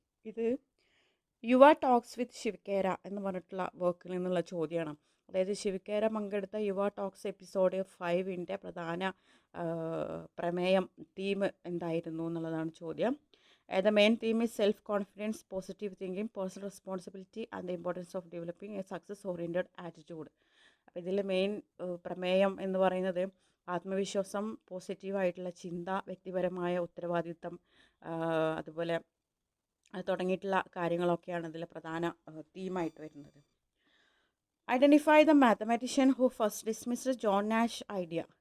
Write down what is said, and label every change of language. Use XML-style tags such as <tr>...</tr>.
<ml>ഇത് യുവ talks with ശിവകേര എന്ന് പറഞ്ഞിട്ടുള്ള വർക്കിൽ നിന്നുള്ള ചോദ്യമാണ്. അതായത് ശിവകേര പങ്കെടുത്ത യുവ ടോക്സ് എപ്പിസോഡ് 5ൻ്റെ പ്രധാന പ്രമേയം, തീം എന്തായിരുന്നു എന്നുള്ളതാണ് ചോദ്യം.</ml> <en>The main theme is self-confidence, positive thinking, personal responsibility and the importance of developing a success-oriented attitude.</en> <ml>അപ്പോൾ ഇതിൽ മെയിൻ പ്രമേയം എന്ന് പറയുന്നത് ആത്മവിശ്വാസം, പോസിറ്റീവായിട്ടുള്ള ചിന്ത, വ്യക്തിപരമായ ഉത്തരവാദിത്തം, അതുപോലെ തുടങ്ങിയിട്ടുള്ള കാര്യങ്ങളൊക്കെയാണ് ഇതിൽ പ്രധാന തീമായിട്ട് വരുന്നത്.</ml> <en>Identify the mathematician who first dismissed John Nash idea.</en>